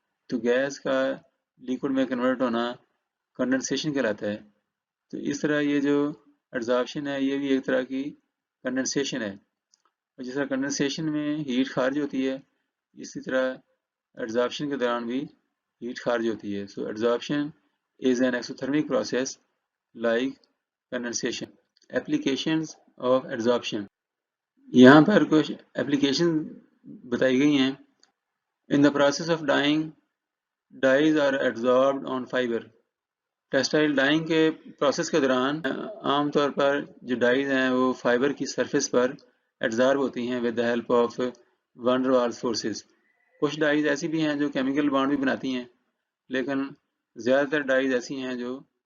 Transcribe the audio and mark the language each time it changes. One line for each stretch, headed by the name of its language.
Urdu: تو گیس کا لیکوڈ میں کنورٹ ہونا کنڈنسیشن کہلاتا ہے. تو اس طرح یہ جو ایڈزارپشن ہے یہ بھی ایک طرح کی کنڈنسیشن ہے، اور جس طرح کنڈنسیشن میں ہیٹ خارج ہوتی ہے، اسی طرح ایڈزارپشن کے دوران بھی ہیٹ خارج ہوتی ہے.
English: So adsorption is an exothermic process like condensation. Applications of adsorption.
Urdu: یہاں پر کچھ اپلیکیشن بتائی گئی ہیں.
English: In the process of dyeing, dyes are adsorbed on fiber.
Urdu: Textile dining کے پروسیس کے دوران عام طور پر جو ڈائز ہیں وہ فائبر کی سرفیس پر ایڈزارب ہوتی ہیں
English: with the help of van der Waals forces.
Urdu: کچھ ڈائز ایسی بھی ہیں جو کیمیکل بانڈ بھی بناتی ہیں، لیکن زیادہ تر ڈائز ایسی ہیں جو